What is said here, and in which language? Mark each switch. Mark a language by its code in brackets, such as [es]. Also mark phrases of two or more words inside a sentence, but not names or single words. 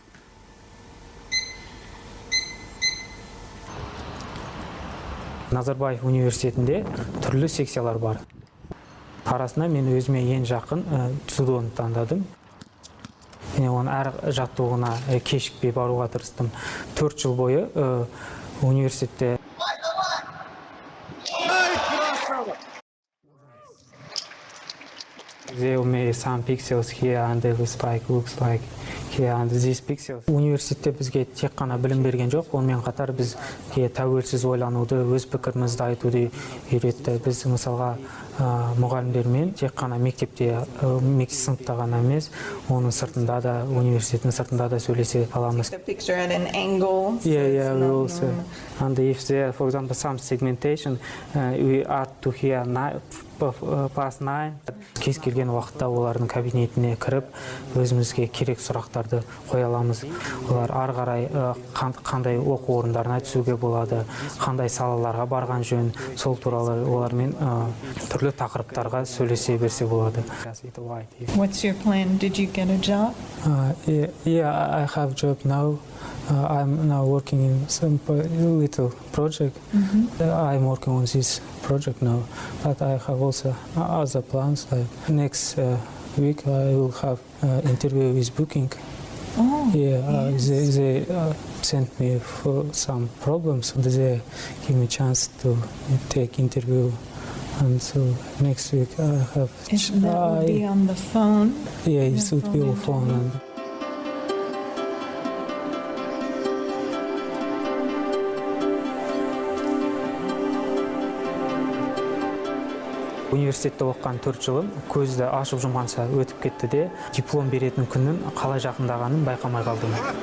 [kk] Назарбаев университетінде түрлі секциялар бар. Арасында мен өзіме ең жақын дзюдоны таңдадым. Мен оның әр жаттығуына кешікпей баруға тырыстым. 4 жыл бойы университетте [en] There may be some pixels here and the spike looks like here and these pixels. [kk] Университетте бізге тек қана білім берген жоқ, онымен қатар бізге тәуелсіз ойлануды, өз пікірімізді айтуды үйретті. Біз мысалға мұғалімдермен тек қана мектепте, сыныпта ғана емес, оның сыртында да, университеттің сыртында да сөйлесе аламыз. [en] The picture at an angle. Yeah, we also. And if there, for example, some segmentation, we add to here past 9. [kk] Кез келген уақытта олардың кабинетіне кіріп, өзімізге керек сұрақтарды қоя аламыз. Олар ары қарай қандай оқу орындарына түсуге болады, қандай салаларға барған жөн, сол туралы олармен түрлі тақырыптарға сөйлесе берсе болады. [en] What's your plan? Did you get a job? Yeah, I have job now. I'm now working in some little project. I'm working on this project now, but I have also other plans. Like next week, I will have interview with Booking. Oh, Yeah, yes. they sent me for some problems. They give me chance to take interview, and so next week I have. That will be on the phone. Yeah, it Your would be on phone. [kk] And университетте оқыған 4 жылым көзді ашып жұмғанша өтіп кетті де, диплом беретін күннің қалай жақындағанын байқамай қалдым.